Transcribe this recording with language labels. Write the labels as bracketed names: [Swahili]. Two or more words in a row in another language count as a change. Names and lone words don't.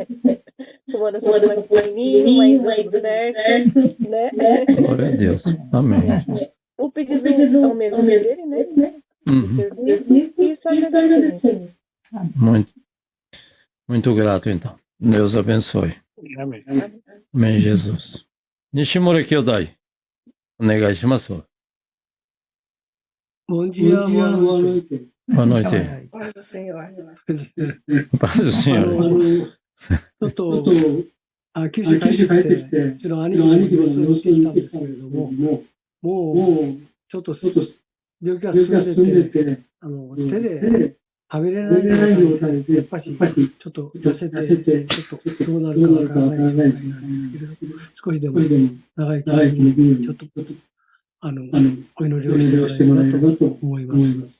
[Portuguese] Uma oração mais pequenininho, mais certo, né? Glória a Deus. Amém. O pedido é o mesmo dele, né? De serviço e só agradecer. Muito grato, então. Deus abençoe. Amém. Amém, Jesus. [Japanese] 西村兄弟。お願いします. [Portuguese] Bom dia, boa noite. Boa noite. Paz do Senhor. Paz do Senhor. [Japanese] ちょっと、九州帰ってきて、うちの兄貴の様子を見てきたんですけれども、もう、ちょっと病気が進んでて、手で食べれない状態で、やっぱし、ちょっと痩せて、ちょっとどうなるかわからない状態なんですけれども、少しでも長生きできるように、ちょっと、お祈りをしてもらえればと思います。